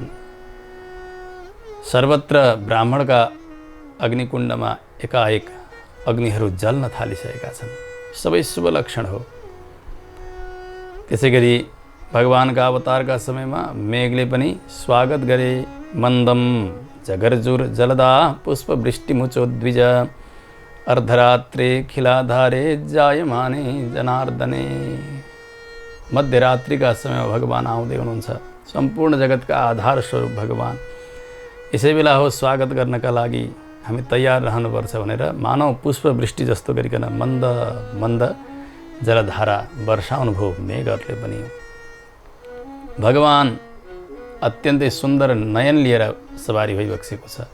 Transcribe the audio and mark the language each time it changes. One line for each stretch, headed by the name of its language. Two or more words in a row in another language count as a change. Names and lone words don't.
Nepali: सर्वत्र ब्राह्मणका अग्निकुण्डमा एकाएक अग्निहरू जल्न थालिसकेका छन्। सबै शुभ लक्षण हो। त्यसै गरी भगवानका अवतारका समयमा मेघले पनि स्वागत गरे।
Sanskrit: मन्दम जगर्जुर जलदा पुष्पवृष्टिमुचोद्विज अर्धरात्रे खिलाधारे जायमाने जनार्दने।
Nepali: मध्यरात्रिका समयमा भगवान आउँदै हुनुहुन्छ। सम्पूर्ण जगतका आधार स्वरूप भगवान यसै बेला हो स्वागत गर्नका लागि हामी तयार रहनुपर्छ भनेर मानव पुष्पवृष्टि जस्तो गरिकन मन्द मन्द जलधारा वर्षाउनु भयो मेघहरूले पनि। भगवान अत्यन्तै सुन्दर नयन लिएर सवारी भइबसेको छ।